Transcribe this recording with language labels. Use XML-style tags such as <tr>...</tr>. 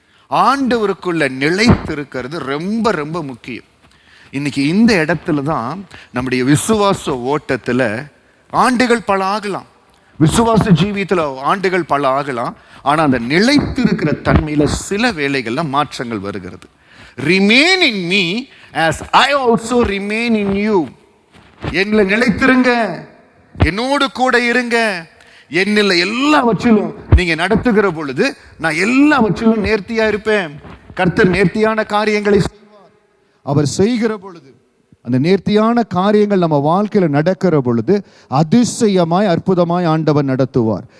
<ta>ஆண்டவருக்குள்ள நிலைத்திருக்கிறது ரொம்ப ரொம்ப முக்கியம். இன்னைக்கு இந்த இடத்துல தான் நம்முடைய விசுவாச ஓட்டத்துல ஆண்டுகள் பல ஆகலாம், விசுவாச ஜீவியத்துல ஆண்டுகள் பல ஆகலாம். ஆனா அந்த நிலைத்திருக்கிற தன்மையில சில வேளைகள்ல மாற்றங்கள் வருகிறது.</ta> <en>Remain in me as I also remain in you.</en> <ta>என்னில் நிலைத்திருங்க, என்னோடு கூட இருங்க. என்னில் எல்லாவற்றிலும் நீங்க நடத்துகிற பொழுது நான் எல்லாவற்றிலும் நேர்த்தியா இருப்பேன். கர்த்தர் நேர்த்தியான காரியங்களை செய்வார். அவர் செய்கிற பொழுது, அந்த நேர்த்தியான காரியங்கள் நம்ம வாழ்க்கையில நடக்கிற பொழுது அதிசயமாய் அற்புதமாய் ஆண்டவர் நடத்துவார்.</ta>